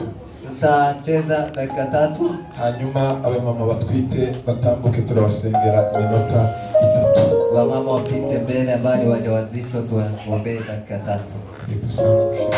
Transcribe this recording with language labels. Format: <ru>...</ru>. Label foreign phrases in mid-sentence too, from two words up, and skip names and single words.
<sw>tutacheza dakika 3,</sw> <rw>hanyuma abamama batwite batambuke turabasengera iminota 3.</rw> <sw>wamama wapite mbele ambao ni wajawazito, tuwaombee dakika 3. Karibu sana.</sw>